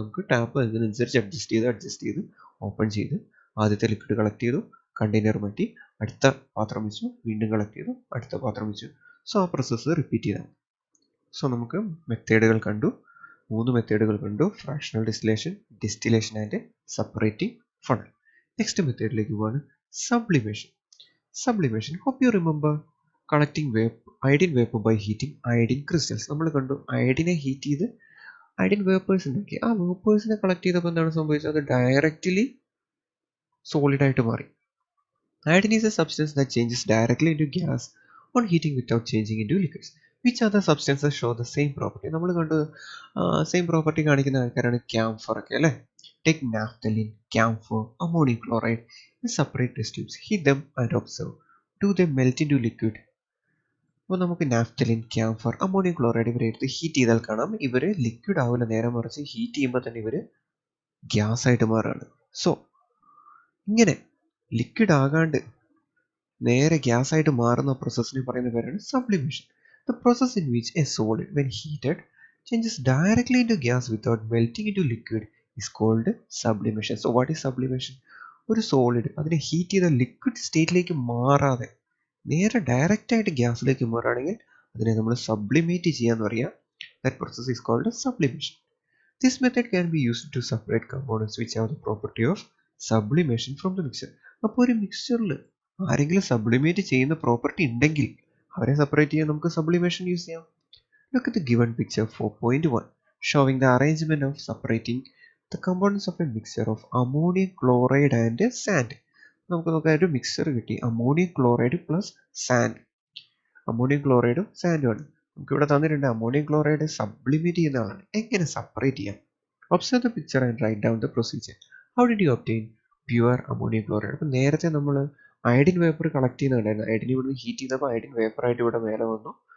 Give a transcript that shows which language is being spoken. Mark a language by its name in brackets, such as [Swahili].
[Malayalam] നമുക്ക് ടാപ്പ് അതിനനുസരിച്ച് അഡ്ജസ്റ്റ് ചെയ്ത് ഓപ്പൺ ചെയ്ത് ആദ്യത്തെ ലിക്വിഡ് കളക്ട് ചെയ്തു, കണ്ടെയ്നർ മാറ്റി, അടുത്ത പാത്രം വെച്ചു, വീണ്ടും കളക്ട് ചെയ്തു, അടുത്ത പാത്രം വെച്ചു. സോ ആ പ്രോസസ്സ് റിപ്പീറ്റ് ചെയ്താൽ. സോ നമുക്ക് മെത്തേഡുകൾ കണ്ടു, 3 മെത്തേഡുകൾ കണ്ടു: fractional distillation, distillation and separating funnel. Next മെത്തേഡിലേക്ക് പോവാണ്, sublimation. [English] Sublimation. Hope you remember collecting iodine vapor by heating iodine crystals. [Malayalam] നമ്മൾ കണ്ടു അയഡിനെ ഹീറ്റ് ചെയ്ത് അയഡിൻ വേപ്പേഴ്സ് ഉണ്ടാക്കി. ആ വേപ്പേഴ്സിനെ കളക്ട് ചെയ്തപ്പോൾ എന്താണ് സംഭവിച്ചത്? അത് ഡയറക്റ്റ്ലി സോളിഡ് ആയിട്ട് മാറി. [English] Iodine is a substance that changes directly into gas on heating without changing into liquids. Which other substances show the same property? [Malayalam] നമ്മൾ കണ്ടു സെയിം പ്രോപ്പർട്ടി കാണിക്കുന്ന ആൾക്കാരാണ് ക്യാംഫർ ഒക്കെ അല്ലേ. [English] Take naphthalene, camphor, ammonium chloride in separate test tubes. Heat them and observe. Do they melt into liquid? [Malayalam] അപ്പോൾ നമുക്ക് naphthalene, camphor, ammonium chloride ഇവരെ എടുത്ത് ഹീറ്റ് ചെയ്താൽ കാണാം ഇവർ ലിക്വിഡ് ആവില്ല, നേരെ മറിച്ച് ഹീറ്റ് ചെയ്യുമ്പോൾ തന്നെ ഇവർ ഗ്യാസ് ആയിട്ട് മാറുകയാണ്. സോ ഇങ്ങനെ ലിക്വിഡ് ആകാണ്ട് നേരെ ഗ്യാസ് ആയിട്ട് മാറുന്ന പ്രോസസ്സിനെ പറയുന്ന പേരാണ് sublimation. [English] The process in which a solid, when heated, changes directly into gas without melting into liquid is called sublimation. So what is sublimation? [Malayalam] ഒരു സോളിഡ് അതിനെ ഹീറ്റ് ചെയ്ത ലിക്വിഡ് സ്റ്റേറ്റിലേക്ക് മാറാതെ നേരെ ഡയറക്റ്റ് ആയിട്ട് ഗ്യാസിലേക്ക് മാറുകയാണെങ്കിൽ അതിനെ നമ്മൾ സബ്ലിമേറ്റ് ചെയ്യാന്ന് പറയാം. [English] That process is called sublimation. This method can be used to separate components which have the property of sublimation from the mixture. [Malayalam] അപ്പോൾ ഒരു മിക്സ്ചറിൽ ആരെങ്കിലും സബ്ലിമേറ്റ് ചെയ്യുന്ന പ്രോപ്പർട്ടി ഉണ്ടെങ്കിൽ അവരെ സെപ്പറേറ്റ് ചെയ്യാൻ നമുക്ക് സബ്ലിമേഷൻ യൂസ് ചെയ്യാം. [English] Look at the given picture 4.1 showing the arrangement of separating the components of a mixture of ammonium chloride and sand. [Malayalam] നമുക്ക് നോക്കാം, ഒരു മിക്സർ കിട്ടി, ammonium chloride plus sand. Ammonium ക്ലോറൈഡും സാൻഡും ആണ് നമുക്ക് ഇവിടെ തന്നിട്ടുണ്ട്. അമോണിയം ക്ലോറൈഡ് സബ്ലിമേറ്റ് ചെയ്യുന്ന ആളാണ്. എങ്ങനെ സെപ്പറേറ്റ് ചെയ്യാം? [English] Observe the picture and write down the procedure. How did you obtain pure ammonium chloride? [Malayalam] അപ്പോൾ നേരത്തെ നമ്മൾ അയഡിൻ വേപ്പർ കളക്ട് ചെയ്യുന്നുണ്ടായിരുന്നു. അയഡിൻ ഇവിടുന്ന് ഹീറ്റ് ചെയ്തപ്പോൾ അയഡിൻ വേപ്പറായിട്ട് ഇവിടെ മേലെ വന്നു.